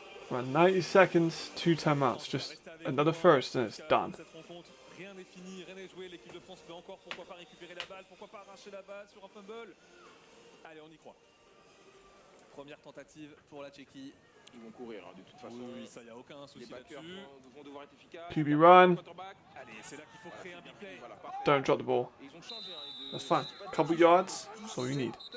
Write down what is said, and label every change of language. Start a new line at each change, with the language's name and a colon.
English: Around 90 seconds, 2 timeouts, just another first and it's done.
French: Rien n'est fini, rien n'est joué. L'équipe de France peut encore, pourquoi pas récupérer la balle, pourquoi pas arracher la balle sur un fumble. Allez, on y croit. Première tentative pour la Tchéquie. Ils vont courir, hein, de toute façon. Oui, ça, y a aucun souci là-dessus. Vont devoir être efficaces.
English: QB run.
French: Allez, c'est là qu'il faut créer un big play. Voilà,
English: Don't drop the ball.
French: ils ont changé, hein,
English: That's fine. Couple yards, that's all you need.